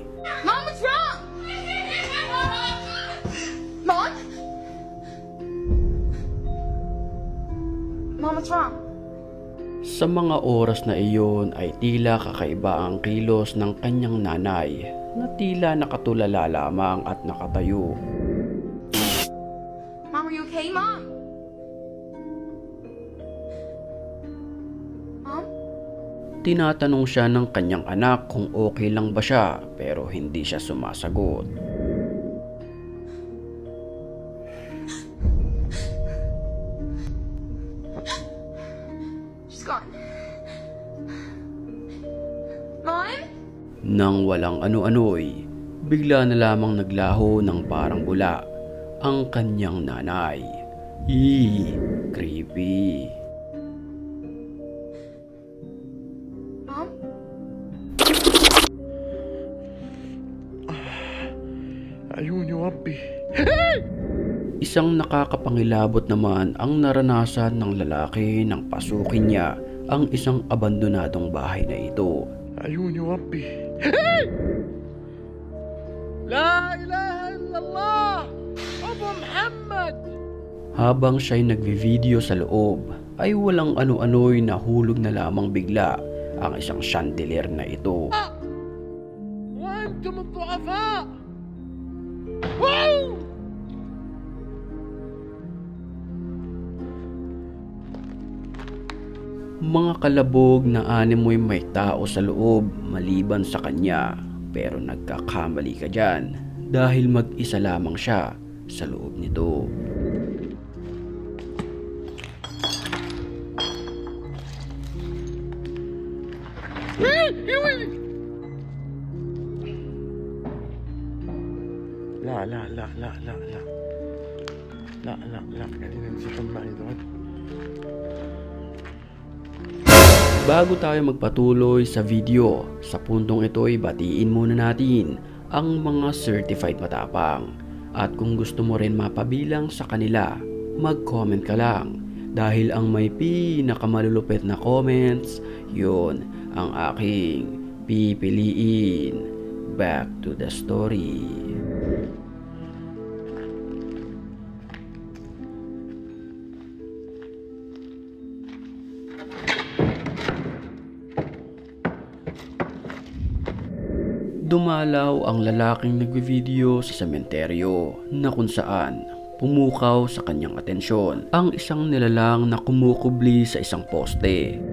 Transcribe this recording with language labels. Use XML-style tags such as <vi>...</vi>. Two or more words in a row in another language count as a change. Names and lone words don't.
<en>Mom, what's wrong? Mom? Mom, what's wrong?</en> <tl>Sa mga oras na iyon ay tila kakaiba ang kilos ng kanyang nanay na tila nakatulala lamang at nakatayo.</tl> <en>Mom, are you okay, Mom? Mom?</en> <tl>Tinatanong siya ng kanyang anak kung okay lang ba siya pero hindi siya sumasagot.</tl> <en>She's gone. Mom?</en> <tl>Nang walang ano-ano'y, bigla na lamang naglaho ng parang bula ang kanyang nanay. Creepy.</tl> <en>Mom?</en> <ar>عيوني وربي.</ar> <tl>Isang nakakapangilabot naman ang naranasan ng lalaki nang pasukin niya ang isang abandonadong bahay na ito.</tl> <ar>عيوني وربي. لا إله إلا الله أبو محمد.</ar> <tl>Habang siya'y nagvi-video sa loob, ay walang ano-ano'y nahulog na lamang bigla ang isang chandelier na ito.</tl> <ar>وأنتم الضعفاء.</ar> <tl>Mga kalabog na animoy may tao sa loob maliban sa kanya, pero nagkakamali ka dyan dahil mag-isa lamang siya sa loob nito.</tl> <ar>لا لا لا لا لا لا لا لا لا قاعدين ينزحون معي دول.</ar> <tl>Bago tayo magpatuloy sa video, sa puntong ito ay batiin muna natin ang mga certified matapang. At kung gusto mo rin mapabilang sa kanila, mag-comment ka lang. Dahil ang may pinakamalulupit na comments, yun ang aking pipiliin.</tl> <en>Back to the story.</en> <tl>Dumalaw ang lalaking nagvi-video sa sementeryo na kung saan pumukaw sa kanyang atensyon ang isang nilalang na kumukubli sa isang poste.</tl>